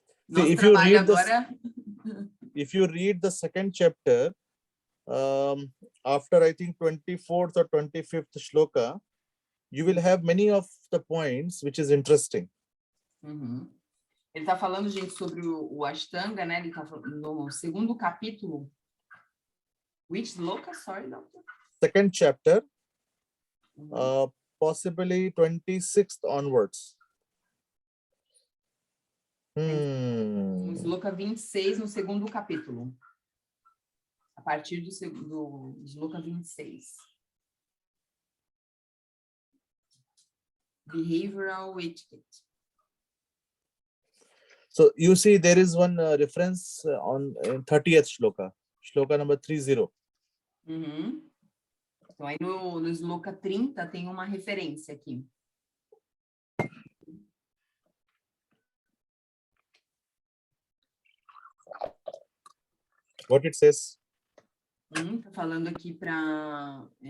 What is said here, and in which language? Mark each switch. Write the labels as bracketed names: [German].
[Portuguese] Nosso [English] if you [Portuguese] trabalho [English] read this, [Portuguese] agora... [English] if you read the second chapter, after I think 24th or 25th shloka, you will have many of the points which is interesting. Uhum. [Portuguese] Ele está falando, gente, sobre o Ashtanga, né? Ele está falando no segundo capítulo. [English] Which sloka? Sorry, doctor. Second chapter, possibly 26th onwards. [Portuguese] O sloka 26 no segundo capítulo. A partir do sloka 26. [English] Behavioral etiquette. So you see there is one reference on 30th shloka, shloka number 30. Uhum. [Portuguese] Então, aí no sloka 30 tem uma referência aqui. [English] What it says? [Portuguese] Tá falando aqui para...